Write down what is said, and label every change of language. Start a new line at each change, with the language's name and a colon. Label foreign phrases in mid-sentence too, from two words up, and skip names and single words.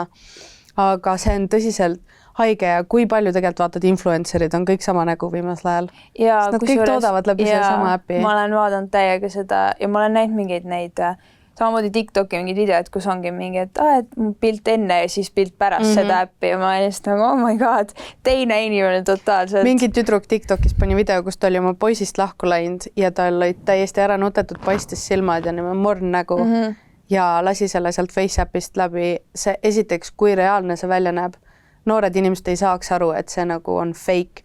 Estonian: Aga see on tõsiselt haige ja kui palju tegelikult vaatad influencerid on kõik sama nägu viimasel ajal. Sest nad kõik toodavad läbi selle sama äppi. Ma olen vaadanud täiega seda ja ma olen näinud mingeid neid samamoodi TikToki mingid videod, kus ongi mingi, et pilt enne ja siis pilt pärast seda äppi ja ma olen just nagu,
English: oh my god,
Estonian: teine inimene totaalselt. Mingi tüdruk TikTokis pani video, kus ta oli oma poisist lahku läinud ja tal olid täiesti ära nutetud paistes silmad ja morn nägu ja lasi selle sealt Face äpist läbi. See esiteks, kui reaalne see välja näeb. Noored inimesed ei saaks aru, et see nagu on fake.